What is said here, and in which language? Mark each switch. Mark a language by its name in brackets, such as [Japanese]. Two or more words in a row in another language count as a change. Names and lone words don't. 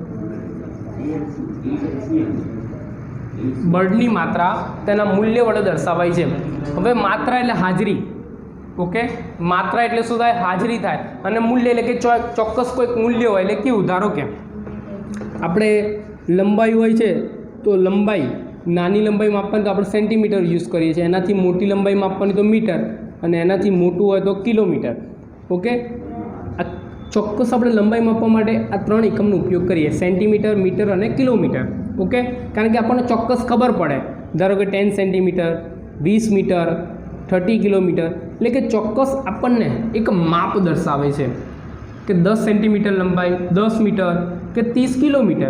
[Gujarati] બળની માત્રા તેના મૂલ્ય વડે દર્શાવાય છે. હવે માત્રા એટલે હાજરી. ઓકે, માત્રા એટલે શું થાય? હાજરી થાય. અને મૂલ્ય એટલે કે ચોક્કસ કોઈ મૂલ્ય હોય. એટલે કેવું? ધારો કે આપણે લંબાઈ હોય છે તો લંબાઈ, નાની લંબાઈ માપવાની તો આપણે સેન્ટીમીટર યુઝ કરીએ છીએ. એનાથી મોટી લંબાઈ માપવાની તો મીટર, અને એનાથી મોટું હોય તો કિલોમીટર. ઓકે, આ ચોક્કસ આપણે લંબાઈ માપવા માટે આ 3 એકમનો ઉપયોગ કરીએ: સેન્ટીમીટર, મીટર અને કિલોમીટર. ઓકે, કારણ કે આપણને ચોક્કસ ખબર પડે. ધારો કે 10 સેન્ટીમીટર, 20 મીટર, 30 કિલોમીટર, એટલે કે ચોક્કસ આપણને એક માપ દર્શાવે છે કે 10 સેન્ટીમીટર લંબાઈ, 10 મીટર કે 30 કિલોમીટર.